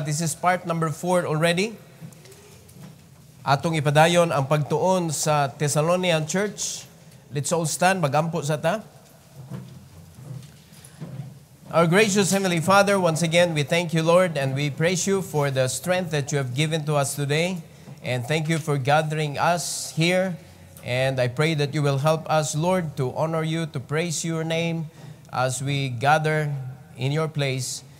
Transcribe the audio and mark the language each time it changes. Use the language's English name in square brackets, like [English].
[English] This is part number 4 already. [Cebuano] Atong ipadayon ang pagtuon sa Thessalonian church. [English] Let's all stand, [Cebuano] magampo sa ta. [English] Our gracious Heavenly Father, once again, we thank you, Lord, and we praise you for the strength that you have given to us today. And thank you for gathering us here. And I pray that you will help us, Lord, to honor you, to praise your name as we gather in your place.